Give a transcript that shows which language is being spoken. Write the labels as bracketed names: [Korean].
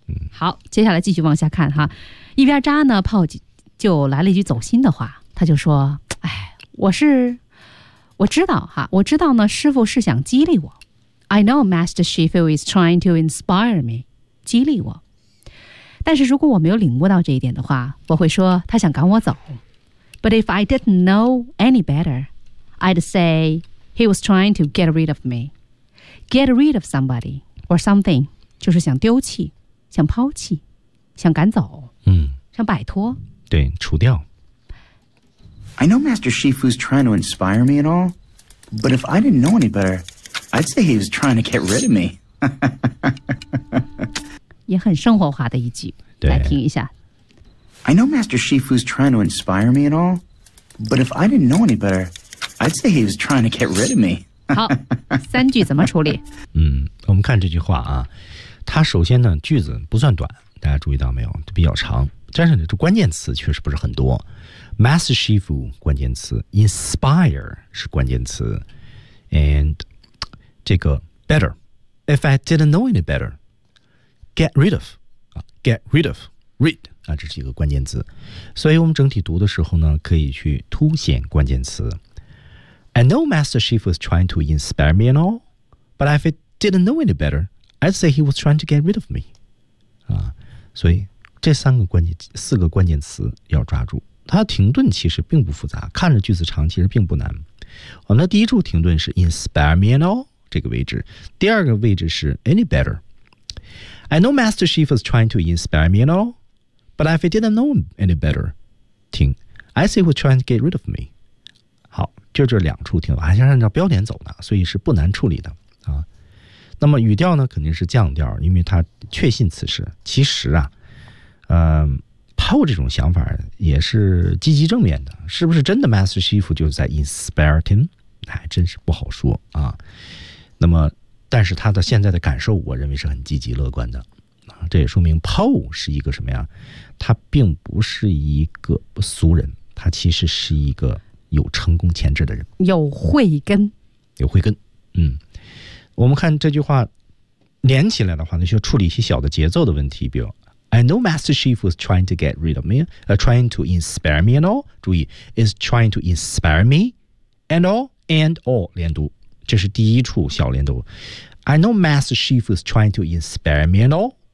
[Chinese] 好，接下来继续往下看哈。一边扎呢，炮就来了一句走心的话，他就说：“哎，我知道呢，师傅是想激励我。 [English] I know Master Shifu is trying to inspire me， [Chinese] 激励我。但是如果我没有领悟到这一点的话，我会说他想赶我走。 [English] But if I didn't know any better, I'd say he was trying to get rid of me.” Get rid of somebody or something， [Chinese] 就是想丢弃，想抛弃，想赶走，想摆脱，对，除掉。 [English] I know Master Shifu's trying to inspire me and all, but if I didn't know any better, I'd say he was trying to get rid of me. [Chinese] 也很生活化的一句，对，来听一下。 [English] I know Master Shifu's trying to inspire me and all, but if I didn't know any better, I'd say he was trying to get rid of me. [Chinese] 好，三句怎么处理？我们看这句话啊，它首先呢句子不算短，大家注意到没有？比较长。但是这关键词确实不是很多。 [English] Master Shifu 关键词 ，Inspire 是关键词 ，and 这个 Better， If I didn't know any better， Get rid of， Get rid of， Read 啊，这是一个关键词。 [Chinese] 所以我们整体读的时候呢，可以去凸显关键词。 [English] I know Master Shifu is trying to inspire me and all， but if I didn't know any better， I'd say he was trying to get rid of me。 [Chinese] 啊，所以这三个关键四个关键词要抓住。它停顿其实并不复杂，看着句子长其实并不难。我们的第一处停顿是 [English] inspire me and all [Chinese] 这个位置，第二个位置是 [English] any better。 I know Master Shifu is trying to inspire me and all， but if I didn't know any better， 停。 I say he was trying to get rid of me。 [Chinese] 好，就这两处停顿，还是按照标点走的，所以是不难处理的啊。那么语调呢，肯定是降调，因为他确信此事。其实啊，Poe 这种想法也是积极正面的，是不是真的 Master Shifu 就在 inspire him？还真是不好说啊。那么，但是他的现在的感受，我认为是很积极乐观的啊。这也说明 Poe 是一个什么呀？他并不是一个俗人，他其实是一个有成功潜质的人，有慧根，有慧根。嗯，我们看这句话连起来的话，那需要处理一些小的节奏的问题，比如。 [English] I know Master Shifu is trying to get rid of me, trying to inspire me and all. [Chinese] 注意 [English] is trying to inspire me and all [Chinese] 连读，这是第一处小连读。 [English] I know Master Shifu is trying to inspire me and all.